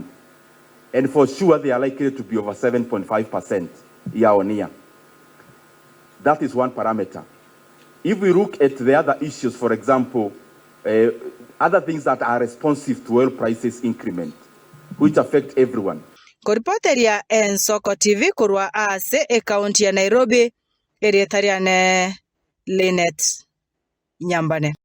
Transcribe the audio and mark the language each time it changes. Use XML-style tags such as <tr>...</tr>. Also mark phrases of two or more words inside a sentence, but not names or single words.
<en>And for sure, they are likely to be over 7.5% year on year. That is one parameter. If we look at the other issues, for example, other things that are responsive to oil prices increment, which affect everyone.</en> <guz>Koripoteria Ensoko TV kurwa ase e county ya Nairobi, erietariane Linet Nyambane.</guz>